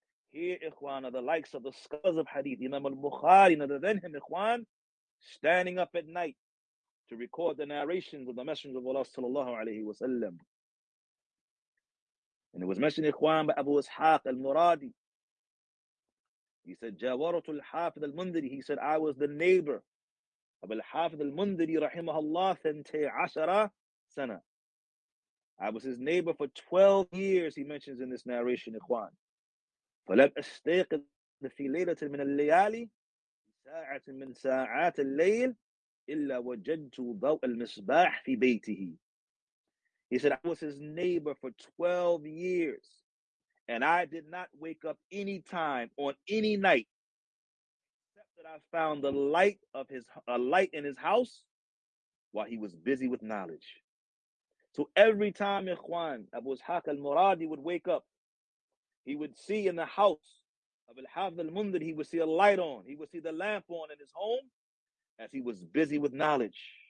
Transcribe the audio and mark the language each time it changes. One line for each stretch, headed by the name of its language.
English: Here, Ikhwan, are the likes of the scholars of hadith, Imam al-Bukhari, and other than him, Ikhwan, standing up at night to record the narrations of the Messenger of Allah sallallahu alayhi wa sallam. And it was mentioned, Ikhwan, by Abu Ishaq al-Muradi. He said,
Arabic: جاورت الحافظ المنذري.
English: He said, I was the neighbor of الحافظ المنذري
Arabic: رحمه الله 12 سنة.
English: I was his neighbor for 12 years, he mentions in this narration, Ikhwan.
Arabic: فلم أستيقظ في ليلة من الليالي ساعة من ساعات الليل إلا وجدت ضوء المصباح في بيته.
English: He said, I was his neighbor for 12 years. And I did not wake up any time on any night except that I found the light of his a light in his house while he was busy with knowledge. So every time Ikhwan Abu Ishaq al-Muradi would wake up, he would see in the house of al-Hafidh al-Mundhir, he would see a light on, he would see the lamp on in his home as he was busy with knowledge.